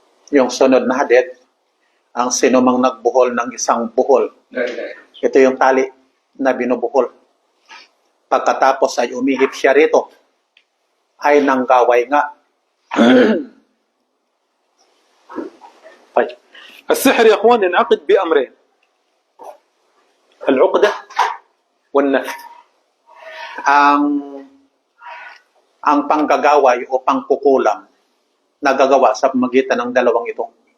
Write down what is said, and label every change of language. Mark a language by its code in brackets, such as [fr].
[tl] Yung sunod na hadith, ang sinumang nagbuhol ng isang buhol. Ito yung tali na binubuhol. Pagkatapos ay umihip siya rito, ay nanggaway nga. [ar] طيب السحر يا اخوان ينعقد بأمرين: العقدة والنفث. [tl] Ang panggagaway o pangkukulam nagagawa sa magitan ng dalawang ito.